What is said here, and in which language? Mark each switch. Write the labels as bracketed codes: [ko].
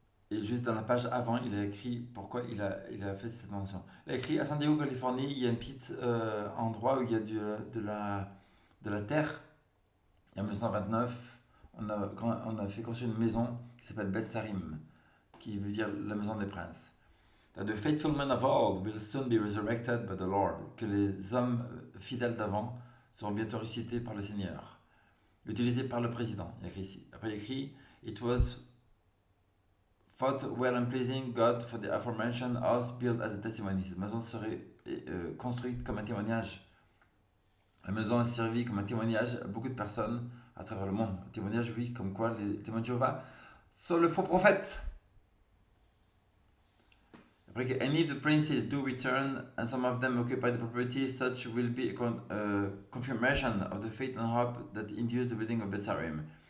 [fr] Et juste dans la page avant, il a écrit pourquoi il a fait cette mention. Il a écrit à San Diego, Californie, il y a un petit endroit où il y a de la terre. Et en 1929, on a fait construire une maison qui s'appelle Beth Sarim, qui veut dire la maison des princes. [en] That the faithful men of old will soon be resurrected by the Lord. [fr] Que les hommes fidèles d'avant seront bientôt ressuscités par le Seigneur. Utilisé par le président, il a écrit ici. Après, il a écrit [en] It was thought well and pleasing God for the aforementioned house built as a testimony. [fr] Cette maison serait construite comme un témoignage. La maison a servi comme un témoignage à beaucoup de personnes à travers le monde. Un témoignage, oui, comme quoi les témoins de Jéhovah sont le faux prophète. [en] And if the princes do return, and some of them occupy the property, such will be a confirmation of the faith and hope that induced the building of Beth Sarim.